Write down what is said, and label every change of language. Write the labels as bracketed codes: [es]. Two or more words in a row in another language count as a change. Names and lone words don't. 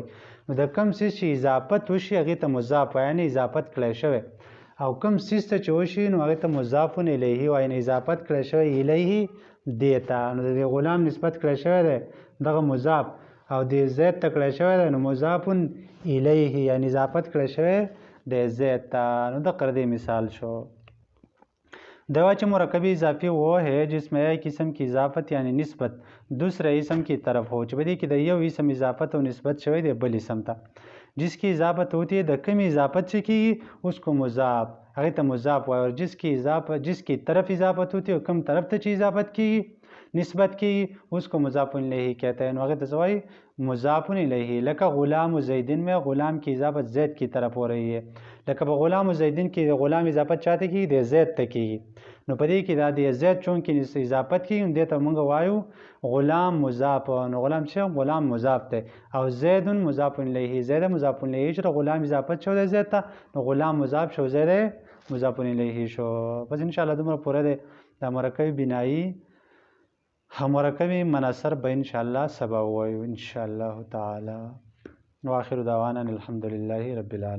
[ps] نو د کوم سیز چې اضافت وشي هغې ته مضاف وایي، یعنې اضافت کړی شوی، او کوم سیز ته چې وشي نو هغې ته مضاف الیه وایي، یعنې اضافت کړی شوی الیه دې ته. نو د غلام نسبت کړی شوی دی دغه مضاف، او د زید ته کړی شوی دی نو مضاف الیه، یعنې اضافت کړی شوی د زید ته. نو د قردې مثال شو. دوا چې [ur] مرکب اضافی وہ ہے جس میں ایک اسم کی اضافت یعنی نسبت دوسرے اسم کی طرف ہو، [ps] چې په دې کې د یو اسم اضافت او نسبت شوی دی بل اسم ته. [ur] جس کی اضافت ہوتی ہے، [ps] د کومې اضافت چې کېږي [ur] اس کو [ps] مضاف، هغې ته مضاف وایي. [ur] اور جس کی طرف اضافت ہوتی ہے، [ps] کوم طرف ته چې اضافت کېږي نسبت کېږي [ur] اس کو مضاف الیه کہتے ہیں. [ps] نو هغې ته څه وایي؟ [ur] مضاف الیه. لکه غلام زیدین میں غلام کی اضافت زید کی طرف ہو رہی ہے، [ps] لکه په غلام زیدین کې د غلام اضافت چاته کېږي؟ د زید ته کېږي. نو په دې کې دا د زید چونکې اضافت کېږي نو دې ته موږ وایو غلام مضاف. نو غلام چې غلام مضاف دی، او زید مضاف الیه. زید مضاف الیه چې د غلام اضافت شو د زید ته، نو غلام مضاف شو، زید مضاف الیه شو. بس انشاءالله دومره پوره دی. دا مرکب بنایي مرکب مناصر به [ar] ان شاء الله [ps] سبا ووایو [ar] ان شاء الله تعالی. واخر دعوانا الحمد لله رب العالمین.